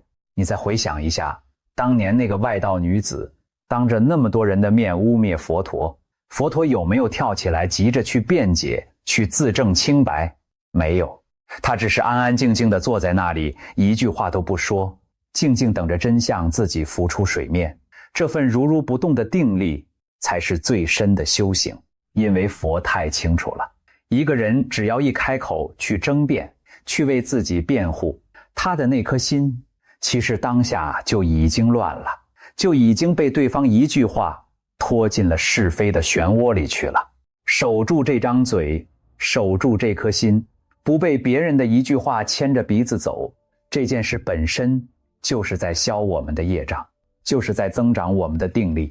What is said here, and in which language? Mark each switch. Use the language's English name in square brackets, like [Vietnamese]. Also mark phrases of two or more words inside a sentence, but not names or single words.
[Chinese] 你再回想一下，當年那个外道女子當着那麼多人的面污衊佛陀，佛陀有沒有跳起來急着去辯解、去自證清白？沒有，他只是安安靜靜地坐在那裡，一句話都不說，靜靜等着真相自己浮出水面。這份如如不動的定力才是最深的修行。因為佛太清楚了，一個人只要一開口去爭辯，去為自己辯護，他的那顆心其實當下就已經亂了，就已經被對方一句話拖進了是非的漩渦裡去了。守住這張嘴，守住這顆心，不被別人的一句話牽着鼻子走，這件事本身就是在消我們的業障，就是在增長我們的定力。